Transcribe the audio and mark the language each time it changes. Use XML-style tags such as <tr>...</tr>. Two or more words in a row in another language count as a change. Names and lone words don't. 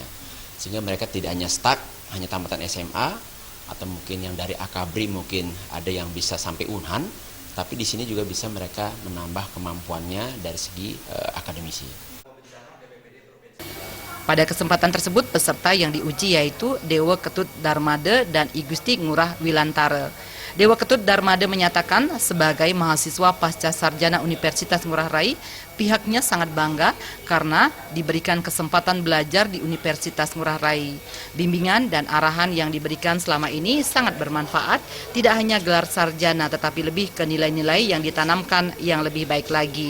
<id>Sehingga mereka tidak hanya stuck, hanya tamatan SMA, atau mungkin yang dari Akabri mungkin ada yang bisa sampai Unhan, tapi di sini juga bisa mereka menambah kemampuannya dari segi akademisi. Pada kesempatan tersebut, peserta yang diuji yaitu Dewa Ketut Darmade dan I Gusti Ngurah Wilantare. Dewa Ketut Darmade menyatakan sebagai mahasiswa pasca sarjana Universitas Ngurah Rai, pihaknya sangat bangga karena diberikan kesempatan belajar di Universitas Ngurah Rai. Bimbingan dan arahan yang diberikan selama ini sangat bermanfaat, tidak hanya gelar sarjana tetapi lebih ke nilai-nilai yang ditanamkan yang lebih baik lagi.</id>